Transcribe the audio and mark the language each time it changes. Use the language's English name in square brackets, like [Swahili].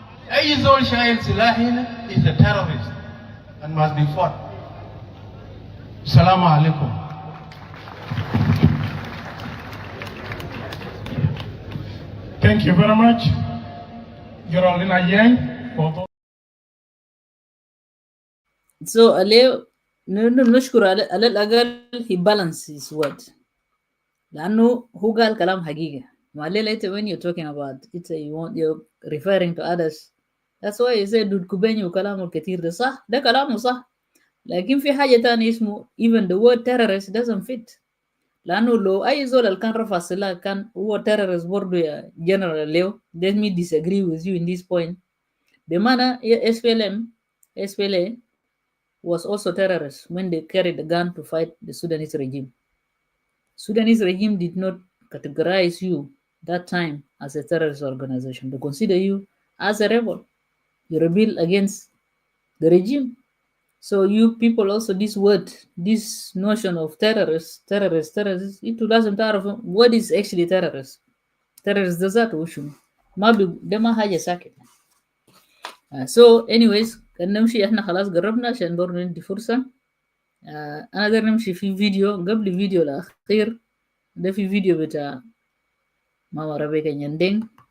[Arabic] Ayizol Shahil Silahin [English] is a terrorist and must be fought. [Arabic] Assalamu alaikum. [English] Thank you very much, Geraldina Yang, for [Arabic] So نشكر على الأقل [English] he balances his word [Arabic] لأنه هو قال كلام حقيقة. ما [English] later when you're talking about it you're referring to others, that's why you say [Arabic] دود كوبيني وكلامه كتير ده صح، ده كلامه صح، لكن في حاجة تانية اسمه [English] even the word terrorist doesn't fit، [Arabic] لأنه لو أي زول اللي كان رفع السلاح كان هو terrorist برضو يا general ليو. [English] Let me disagree with you in this point. [Arabic] بمعنى [English] SPLA was also terrorists when they carried the gun to fight the Sudanese regime. Sudanese regime did not categorize you that time as a terrorist organization. They consider you as a rebel. You rebel against the regime. So you people also, this word, this notion of terrorists, it doesn't matter what is actually terrorist. Terrorist does that [Arabic] وشو ما ده ما حاجة ساكت. [English] So anyways [Arabic] كان نمشي احنا خلاص قربنا عشان برضه ندي فرصة. أنا داير نمشي في فيديو قبل الفيديو الأخير ده، في فيديو بتاع ماما ربيكا نياندينغ.